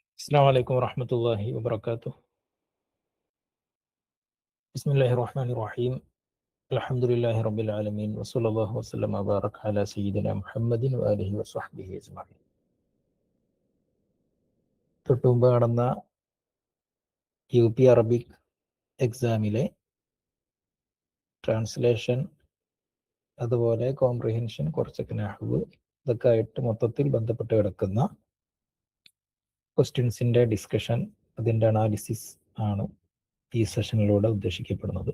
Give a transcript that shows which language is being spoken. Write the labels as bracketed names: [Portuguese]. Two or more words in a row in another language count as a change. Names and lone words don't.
[Arabic] السلام عليكم ورحمة الله وبركاته. بسم الله الرحمن الرحيم. الحمد لله رب العالمين وصلى الله وسلم وبارك على سيدنا محمد وآله وصحبه أجمعين. [Malayalam] തൊട്ടുമുമ്പ് നടന്ന UP [English] Arabic exam translation, [Malayalam] അതുപോലെ കോംപ്രിഹെൻഷൻ, കുറച്ചൊക്കെ നഹ്വ്, ഇതൊക്കെ ആയിട്ട് മൊത്തത്തിൽ ബന്ധപ്പെട്ട് കിടക്കുന്ന [English] questions discussion, [Malayalam] അതിൻ്റെ അനാലിസിസ് ആണ് ഈ സെഷനിലൂടെ ഉദ്ദേശിക്കപ്പെടുന്നത്.